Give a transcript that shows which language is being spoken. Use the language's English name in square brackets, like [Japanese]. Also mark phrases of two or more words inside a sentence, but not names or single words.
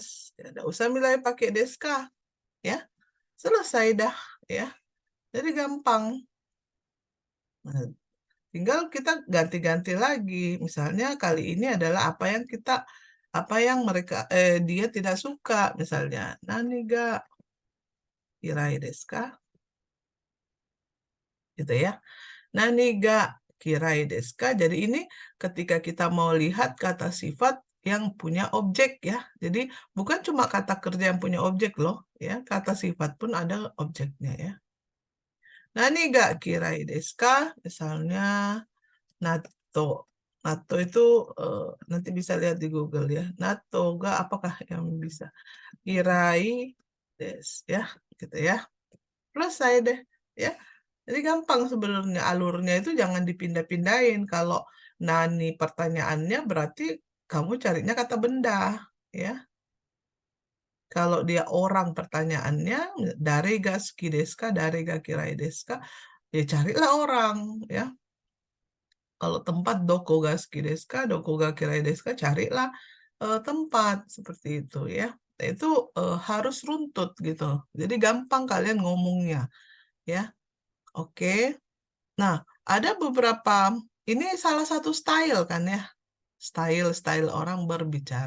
[Indonesian] Ya, nggak usah mulai pakai deska, ya. Selesai dah, ya. Jadi gampang. Nah, tinggal kita ganti-ganti lagi. Misalnya kali ini adalah apa yang dia tidak suka. Misalnya, [Japanese] 何が嫌いですか? [Indonesian] Gitu ya. [Japanese] 何が嫌いですか? [Indonesian] Jadi ini ketika kita mau lihat kata sifat yang punya objek ya. Jadi bukan cuma kata kerja yang punya objek loh, ya. Kata sifat pun ada objeknya ya. [Japanese] 何が嫌いですか? [Indonesian] Misalnya natto. Natto itu nanti bisa lihat di Google ya. Natto ga apakah yang bisa? [Japanese] 嫌いです [Indonesian] ya, gitu ya. Selesai deh ya. Jadi gampang sebenarnya alurnya itu jangan dipindah-pindahin. Kalau nani pertanyaannya berarti kamu carinya kata benda ya. Kalau dia orang pertanyaannya dari [Japanese] が好きですか, [Indonesian] dari [Japanese] が嫌いですか, [Indonesian] ya carilah orang ya. Kalau tempat [Japanese] どこが好きですか、どこが嫌いですか, [Indonesian] carilah tempat seperti itu ya. Nah, itu harus runtut gitu. Jadi gampang kalian ngomongnya ya. Oke. Nah, ada beberapa ini salah satu style kan ya. Style orang berbicara.